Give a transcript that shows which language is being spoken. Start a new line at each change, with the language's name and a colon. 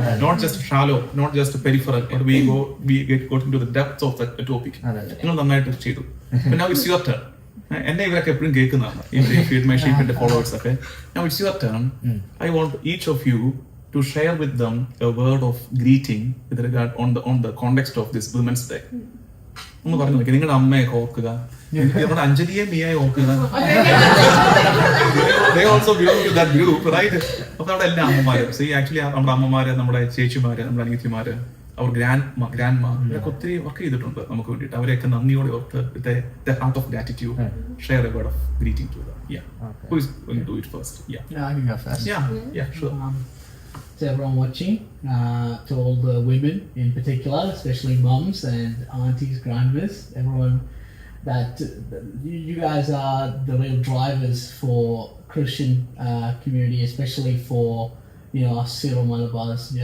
English: Not just shallow, not just peripheral, but we got into the depths of the topic. നിങ്ങൾ നന്നായിട്ട് ചെയ്തു. But now it's your turn.
Malayalam: എന്നെ ഇവരൊക്കെ എപ്പോഴും കേൾക്കുന്നതാണ്, ഫീഡ് മൈ ഷീപ്പിന്റെ ഫോളോവേഴ്സ് ഒക്കെ.
English: Now it's your turn. I want each of you to share with them a word of greeting with regard on the context of this Women's Day.
Malayalam: ഒന്ന് പറഞ്ഞു നോക്കി. നിങ്ങളുടെ അമ്മയൊക്കെ ഓർക്കുക, നമ്മുടെ അഞ്ജലിയെ മിയായി ഓർക്കുക.
English: They also belong to that group, right?
Malayalam: അപ്പൊ നമ്മുടെ എല്ലാ അമ്മമാരും, ആക്ച്വലി നമ്മുടെ അമ്മമാര്, നമ്മുടെ ചേച്ചിമാര്, നമ്മുടെ അനിയത്തിമാര്, അവർ ഗ്രാൻഡ്മ ഇവരൊക്കെ ഒത്തിരി വർക്ക് ചെയ്തിട്ടുണ്ട് നമുക്ക് വേണ്ടിയിട്ട്.
English: അവരെയൊക്കെ നന്ദിയോടെ ഓർത്ത് the heart of gratitude, share a word of greeting to them. Yeah. Who is going to do it first? Yeah. No, I can go first. Yeah, sure. To everyone watching, to all the women in particular, especially mums and aunties, grandmas, everyone, that you guys are the real drivers for Christian community, especially for us Syro Malabars.